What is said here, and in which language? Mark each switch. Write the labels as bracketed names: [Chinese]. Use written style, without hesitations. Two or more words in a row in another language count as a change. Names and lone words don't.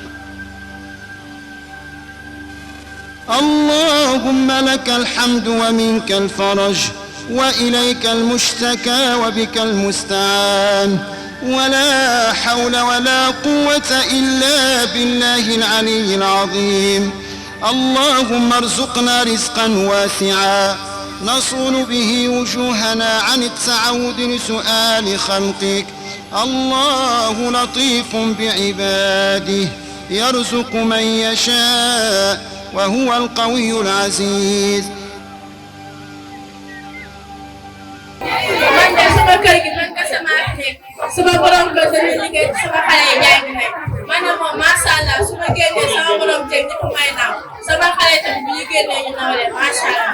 [Arabic] اللهم لك الحمد ومنك الفرج وإليك المشتكى وبك المستعان ولا حول ولا قوة إلا بالله العلي العظيم اللهم ارزقنا رزقا واسعا نصون به وجوهنا عن التعود لسؤال خلقك. الله لطيف بعباده يرزق من يشاء وهو القوي العزيز. [Wolof] sama borom ko dañuy liggéey sama xale yi jàng nañ man na moom [Arabic] ما شاء الله [Wolof] su ma génnee sama borom teg ñëpp may naaw sama xale tamit bu ñu génnee ñu naw leen [Arabic] ما شاء الله.